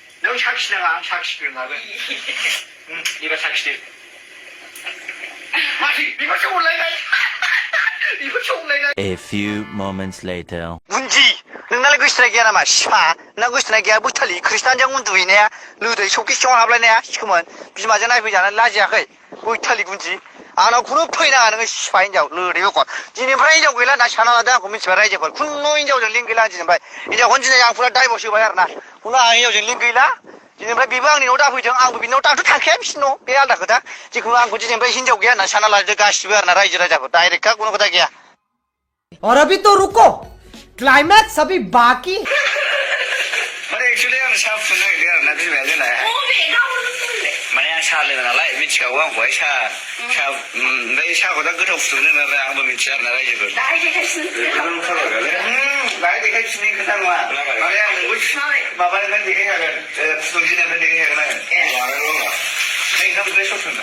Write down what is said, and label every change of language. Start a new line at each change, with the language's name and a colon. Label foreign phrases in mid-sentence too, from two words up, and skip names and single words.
Bodo: नों साखिनाङा आं साखिग्रोनो हागोन एबार साखिदो माथि बेखौ संलायनाय बेखौ संलायनाय
English: A few moments later.
Bodo: 문지 नोंनालाय गोसोनाय गैया नामा सिफा नोंना गोसोनाय गैया बैथालि खृष्टानजों उन्दुहैनाया लोदै सौखि सिङाव हाबलायनाया सिखोमोन बिमाजों नायफैजानो लाजियाखै बैथालि गुन्जि आंनाव खुनु फैनाङा नोङो सिफा हिनजाव लोदै बखर दिनैनिफ्राय हिनजाव गैला होनना साना लादों आंखौ मिथिबाय रायजोफोर खुनु हिनजावजों लिंक गैला आं दिनैनिफ्राय हिनजावखौनो दिनै आं फुरा डाइभर्स होबाय आरो ना खुनु आं हिनजावजों लिंक गैला दिनैनिफ्राय बेबो आंनि न'आव दाफैथों आंबो बिनि न'आव दाथ' थांखाया बिसिनि न' बे आलदा खोथा जिखुनु आंखौ दिनैनिफ्राय हिनजाव गैया होनना साना लादों गासिबो आरो ना रायजो राजाफोर डाइरेक्टखा खुनु खोथा गैया
Hindi: और अभी तो रुको क्लाइमैक्स अभी बाकी
Bodo: माने एक्चुअली आं साहा फुदुंनो नागिरदों आरो ना बिमाया जोंना माने आं साहा लोङो नालाय मिथिखागौ आंखौहाय साहा ओमफ्राय साहाखौ दा गोथाव फुदुंनो नालाय आंबो मिथिया आरो ना रायजोफोर दाहाय देखायफिननि खोथा नङा माने आं नोंबो माबानिफ्राय देखायखागोन फुदुंजेननायनिफ्राय देखायखागोन आं ओंखाम ओंख्रि सोर संदों